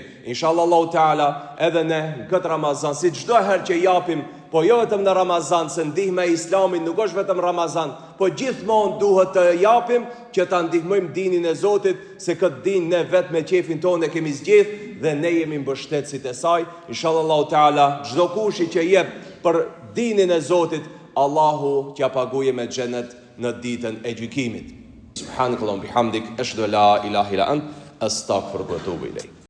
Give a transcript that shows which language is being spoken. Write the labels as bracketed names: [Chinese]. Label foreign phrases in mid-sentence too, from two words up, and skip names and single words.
[Arabic] إن شاء الله تعالى, [Albanian] edhe ne në këtë Ramazan, si çdo herë që japim, po jo vetëm në Ramazan, se ndihma e Islamit nuk është vetëm Ramazan, po gjithmonë duhet të japim që ta ndihmojmë dinin e Zotit, se këtë din ne vetë me qefin tonë e kemi zgjedh dhe ne jemi mbështetësit e saj. [Arabic] إن شاء الله تعالى, [Albanian] çdo kush që jep për dinin e Zotit, Allahu t'ja paguajë me xhenet në ditën e gjykimit. [Arabic] سبحانك اللهم وبحمدك أشهد أن لا إله إلا أنت أستغفرك وأتوب إليك.